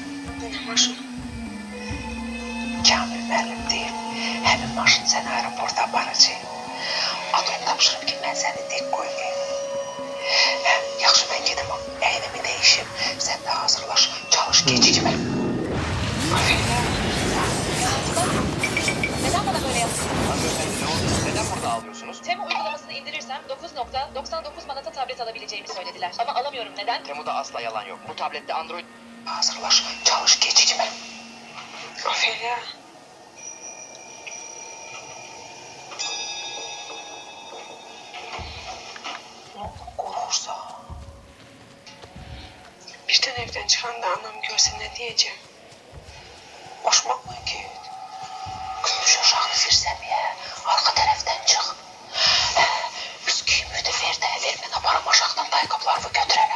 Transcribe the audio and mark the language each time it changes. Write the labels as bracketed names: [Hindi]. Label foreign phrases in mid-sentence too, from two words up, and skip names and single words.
[Azerbaijani] Nə maşın? Kamil müəllim deyir. Həmin maşın səni aeroporta aparacaq. Adını tapşırıb ki, mən səni tek qoymayayım. Hə, yaxşı, mən gedim. Əynimi dəyişim. Sən də hazırlaş. Çalış, gecikmə. [Turkish] Neden bana böyle yaptın? Hanımefendi, ne oldu? Neden burada ağlıyorsunuz? Temu uygulamasını indirirsem 9.99 manata tablet alabileceğimi söylediler. Ama alamıyorum. Neden? Temu'da asla yalan yok. Bu tablette Android... [Azerbaijani] Hazırlaş, çalış, gecikmə. Ofelia. Qorxursa. [Turkish] Birden evden çıkan da anam görse ne diyeceğim? [Azerbaijani] Boşmaqla get. Düş aşağı zirzəmiyə. Arka tərəfdən çıx. Üsküyümü də ver də. Ver mən aparam aşağıdan ayaqqabılarımı götürərəm.